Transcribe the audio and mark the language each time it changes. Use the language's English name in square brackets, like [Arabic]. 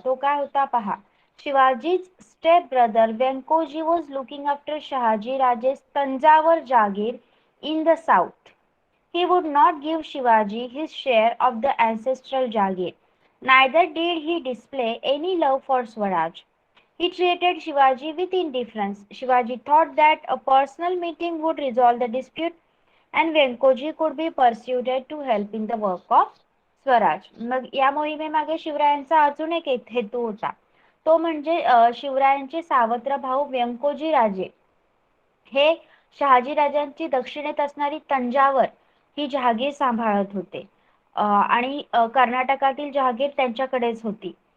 [Marathi] तो काय होता पहा. [English] Shivaji's step brother Venkoji was looking after Shahaji Raje's Tanjavur Jagir in the south. He would not give Shivaji his share of the ancestral Jagir. Neither did he display any love for Swaraj. He treated Shivaji with indifference. Shivaji thought that a personal meeting would resolve the dispute and Venkoji could be persuaded to help in the work of Swaraj. [Marathi] मग या मोहिमेमागे शिवरायांचा अजून एक हेतू होता. तो म्हणजे शिवरायांचे सावत्र भाऊ व्यंकोजी राजे हे शहाजीराजांची दक्षिणेत असणारी तंजावर ही जहागीर सांभाळत होते. आणि कर्नाटकातील जहागीर त्यांच्याकडेच होती.